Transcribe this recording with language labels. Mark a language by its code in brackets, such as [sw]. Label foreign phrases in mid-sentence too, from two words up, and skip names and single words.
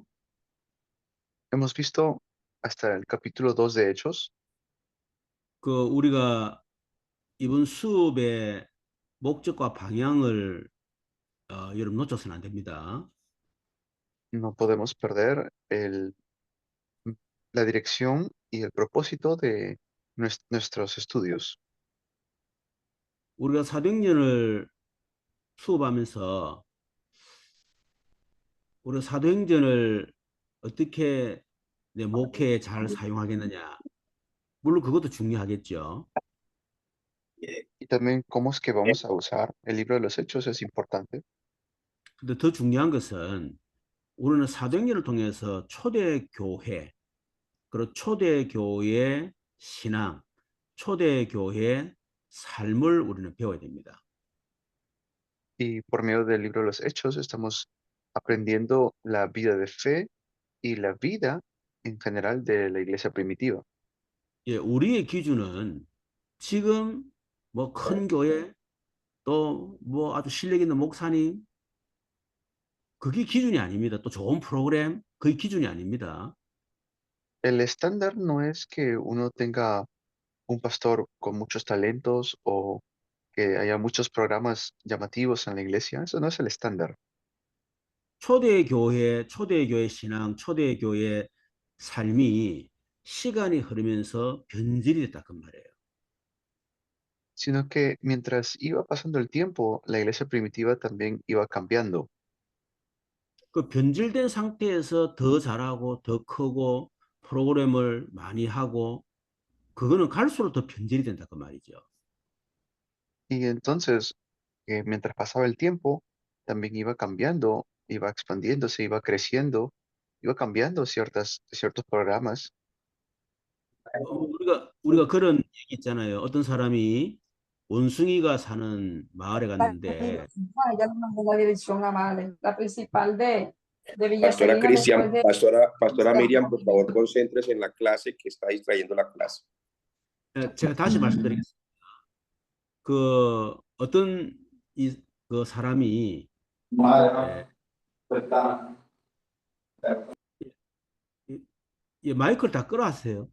[es] Hemos visto hasta el capítulo 2 de Hechos. [ko] 그 우리가 이번 수업의 목적과 방향을 여러분 놓쳐서는 안 됩니다. [es] No podemos perder la dirección y el propósito de nuestros estudios. [ko] 우리가 사도행전을 수업하면서 우리가 사도행전을 어떻게 내 목회에 잘 사용하겠느냐. 물론 그것도 중요하겠죠. [es] Y también cómo es que vamos a usar el libro de los Hechos es importante. [ko] 근데 더 중요한 것은 우리는 사도행전을 통해서 초대교회, 그리고 초대교회의 신앙, 초대교회의 삶을 우리는 배워야 됩니다. [es] Y por medio del libro de los Hechos estamos aprendiendo la vida de fe y la vida en general de la iglesia primitiva. [ko] 예, 우리의 기준은 지금 뭐 큰 교회 또 뭐 아주 실력 있는 목사님 그게 기준이 아닙니다. 또 좋은 프로그램 그게 기준이 아닙니다. [es] El estándar no es que uno tenga un pastor con muchos talentos o que haya muchos programas llamativos en la iglesia. Eso no es el estándar, [ko] 초대교회 신앙, 초대교회 삶이 시간이 흐르면서 변질이 됐다 그 말이에요. [es] sino que mientras iba pasando el tiempo, la iglesia primitiva también iba cambiando. [ko] 그 변질된 상태에서 더 잘하고 더 크고 프로그램을 많이 하고 그거는 갈수록 더 변질이 된다 그 말이죠. [es] Y entonces, mientras pasaba el tiempo, también iba cambiando, iba expandiéndose, iba creciendo, iba cambiando ciertos programas. [ko] 우리가 그런 얘기 있잖아요. 어떤 사람이 원숭이가 사는 마을에 Ah, 갔는데 [es] ya le mandé la dirección a Vale, la principal de Villa Pastora Serena Cristian, después de... pastora Miriam, por favor, concéntrese en la clase que está distrayendo la clase. [ko] 제가 다시 말씀드리겠습니다. 그 어떤 그 사람이 예, 마이크를 다 끌어왔어요.